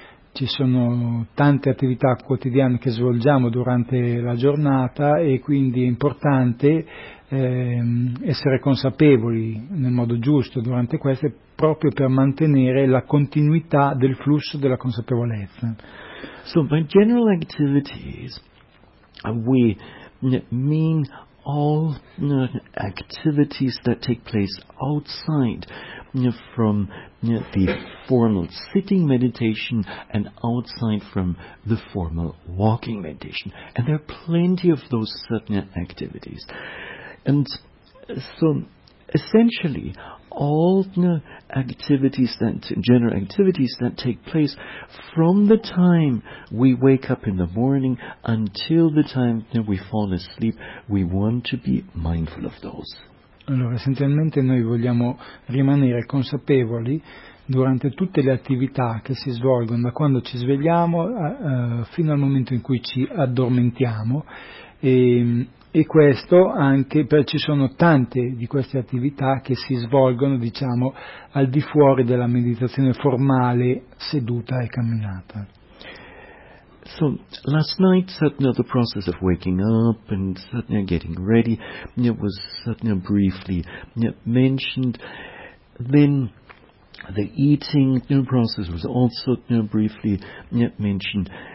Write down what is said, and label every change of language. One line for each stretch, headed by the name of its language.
Italian: Ci sono tante attività quotidiane che svolgiamo durante la giornata, e quindi è importante essere consapevoli nel modo giusto durante queste, proprio per mantenere la continuità del flusso della consapevolezza.
English: So by general activities we mean all activities that take place outside from the formal sitting meditation and outside from the formal walking meditation. And there are plenty of those certain activities. And so essentially all general activities that take place from the time we wake up in the morning until the time that we fall asleep, we want to be mindful of those.
Italian: Allora, essenzialmente noi vogliamo rimanere consapevoli durante tutte le attività che si svolgono da quando ci svegliamo fino al momento in cui ci addormentiamo, e questo anche perché ci sono tante di queste attività che si svolgono, al di fuori della meditazione formale seduta e camminata.
English: So, last night, the process of waking up and getting ready was briefly mentioned. Then the eating process was also briefly mentioned.